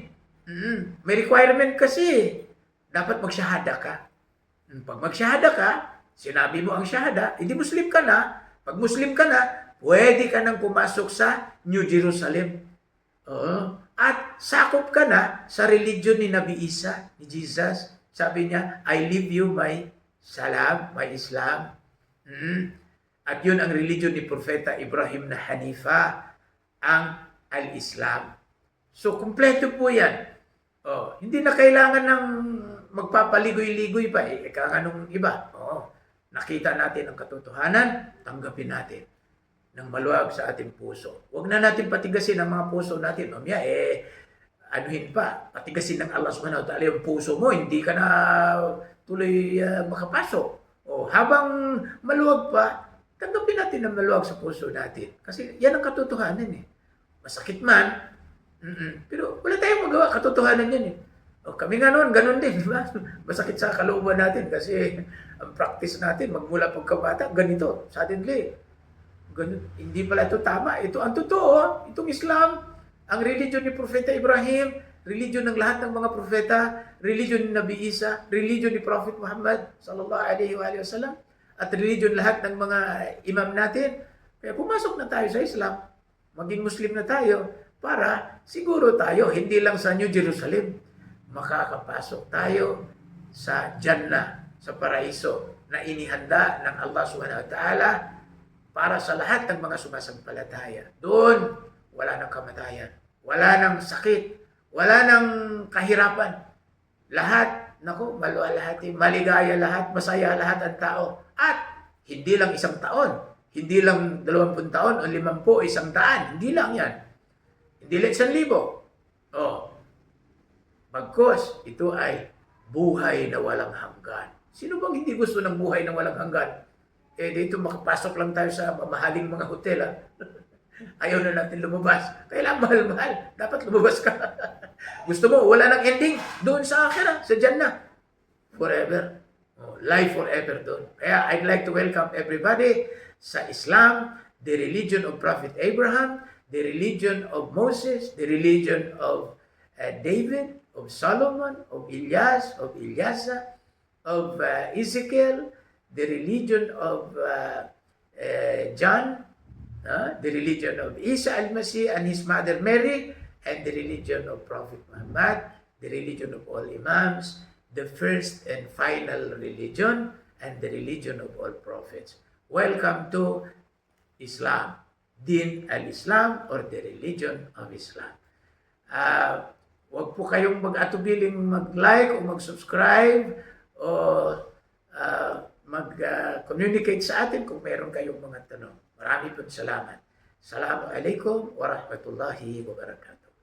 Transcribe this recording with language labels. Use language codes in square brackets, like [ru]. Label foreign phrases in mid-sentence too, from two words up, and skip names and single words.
[tl] May requirement kasi. Dapat magsyahada ka. Pag magsyahada ka, sinabi mo ang syahada, hindi Muslim ka na. Pag Muslim ka na, pwede ka nang pumasok sa New Jerusalem. At sakop ka na sa religion ni Nabi Isa, ni Jesus. Sabi niya, [en] I leave you my salam, my Islam. [tl] At yun ang religion ni Propeta Ibrahim na Hanifa, ang al-Islam. So, kumpleto po yan. Hindi na kailangan ng magpapaligoy-ligoy pa. Kanong iba. Nakita natin ang katotohanan, tanggapin natin ng maluwag sa ating puso. Huwag na natin patigasin ang mga puso natin. Mamaya, anuhin pa, patigasin ng Allah [ar] سبحانه وتعالى [tl] yung puso mo, hindi ka na tuloy makapasok. Habang maluwag pa, tanggapin natin ang maluwag sa puso natin. Kasi yan ang katotohanan eh. Masakit man, pero wala tayong magawa, katotohanan yan eh. Kami nga noon, ganun din, di ba? Masakit sa kalooban natin kasi ang practice natin, magmula pagkabata, ganito, suddenly, ganun, hindi pala ito tama. Ito ang totoo, itong Islam, ang religion ni Propeta Ibrahim, religion ng lahat ng mga propeta, religion ni Nabi Isa, religion ni Prophet Muhammad [ar] صلى الله عليه وسلم, [tl] at religion lahat ng mga imam natin. Kaya pumasok na tayo sa Islam, maging Muslim na tayo, para siguro tayo, hindi lang sa New Jerusalem, makakapasok tayo sa Jannah, sa paraiso na inihanda ng Allah [ar] سبحانه وتعالى [tl] para sa lahat ng mga sumasampalataya. Doon, wala nang kamatayan, wala nang sakit, wala nang kahirapan. Lahat, maluwalhati, maligaya lahat, masaya lahat ang tao. At hindi lang isang taon, hindi lang 20 taon o 50, 100, hindi lang yan. Hindi lang 1,000. Bagkus, ito ay buhay na walang hanggan. Sino bang hindi gusto ng buhay na walang hanggan? Dito makapasok lang tayo sa mamahaling mga hotel. Ayaw na natin lumabas. Kailangan mahal-mahal. Dapat lumabas ka. Gusto mo, wala nang ending. Doon sa akhirah, sa Jannah. [en] Forever. Life forever doon. Kaya I'd like to welcome everybody sa Islam, the religion of Prophet Abraham, the religion of Moses, the religion of David, of Solomon, of Elias, of Eliasa, of Ezekiel, the religion of John, the religion of Isa al-Masih and his mother Mary, and the religion of Prophet Muhammad, the religion of all Imams, the first and final religion, and the religion of all prophets. Welcome to Islam, [ar] دين الإسلام, [en] or the religion of Islam. [tl] Huwag po kayong mag-atubiling mag-like o mag-subscribe o mag-communicate sa atin kung meron kayong mga tanong. Marami po salamat. [ar] السلام عليكم ورحمة الله وبركاته.